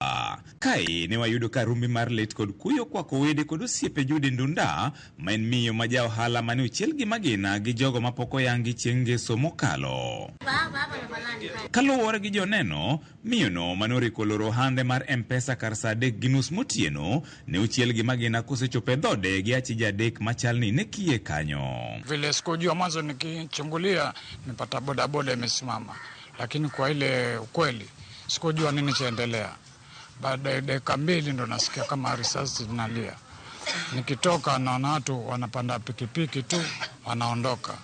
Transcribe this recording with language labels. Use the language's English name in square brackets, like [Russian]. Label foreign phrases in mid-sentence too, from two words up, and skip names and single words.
[Luo (Kenya and Tanzania)] Kae ne wayudo ka rumbi mar lit kod kuyo kwa kowede kod osiepe Judy Ndunda ma en miyo ma ja ohala mane ochiel gi magina gi jogo mapoko yangi chieng' ngeso mokalo. Kaluwore gi joneno, miyono mane oriko loro hande mar M-Pesa kar saa 3:30 motieno ne ochiel gi magina kosechope dhode gi achije adek machalni ne kie kanyo. [Swahili] Vile sikujua mwanzo nikichungulia nipata bodaboda imesimama. Lakini kwa ile ukweli sikujua nini chaendelea. Baada ya dakika 2 ndo nasikia kama risasi zinalia. Nikitoka naona watu wanapanda pikipiki tu wanaondoka.